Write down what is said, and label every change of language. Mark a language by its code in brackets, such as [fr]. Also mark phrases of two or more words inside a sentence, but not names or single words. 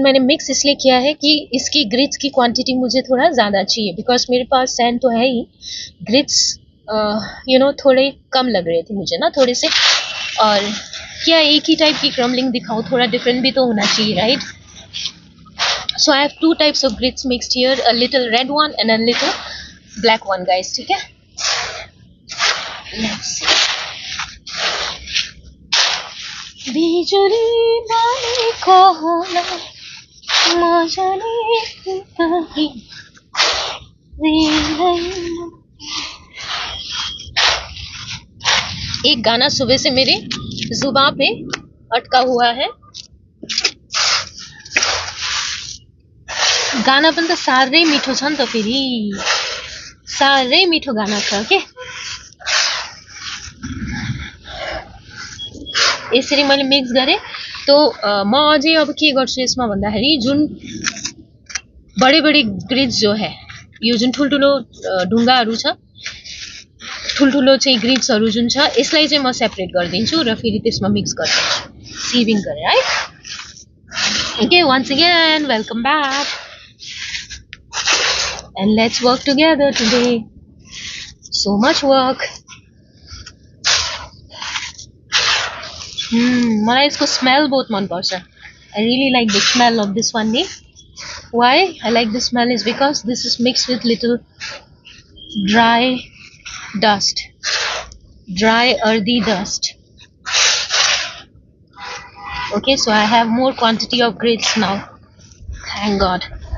[hi] मैंने मिक्स इसलिए किया है कि इसकी ग्रिड्स की क्वांटिटी मुझे थोड़ा ज़्यादा चाहिए, बिकॉज मेरे पास सैंड तो है ही, ग्रिड्स थोड़े कम लग रहे थे मुझे ना, थोड़े से। और क्या एक ही टाइप की क्रम्बलिंग दिखाऊं, थोड़ा डिफरेंट भी तो होना चाहिए, राइट। [en] so I have two types of grits mixed here, a little red one and a little black one guys, [hi] ठीक है। [en] let's see. [ne] बिजुली बलेको होला मजाले पुतली रेलैमा। [hi] एक गाना सुबह से मेरे जुबान पे अटका हुआ है, [ne] गाना पनि त साह्रै मिठो छ नि त, फेरि साह्रै मिठो गाना छ के। यसरी मैले मिक्स गरेँ तो म अझै अब के गर्छु यसमा भन्दाखेरि, जुन [hi] बडे ग्रिड्स जो है, [ne] यो जुन ठुल्ठुलो ढुङ्गाहरू छ, ठुल्ठुलो चाहिँ ग्रिड्सहरू जुन छ, यसलाई चाहिँ म सेपरेट गरिदिन्छु र फेरि त्यसमा मिक्स गरिदिन्छु सिभिङ गरेर है। [en] okay, once again welcome back and let's work together today. so much work. [ne] मलाई इसको स्मेल बहुत मन पर्छ। [en] I really like the smell of this one. Why I like the smell is because this is mixed with little dry dust, dry earthy dust. Okay, so I have more quantity of grits now, thank God.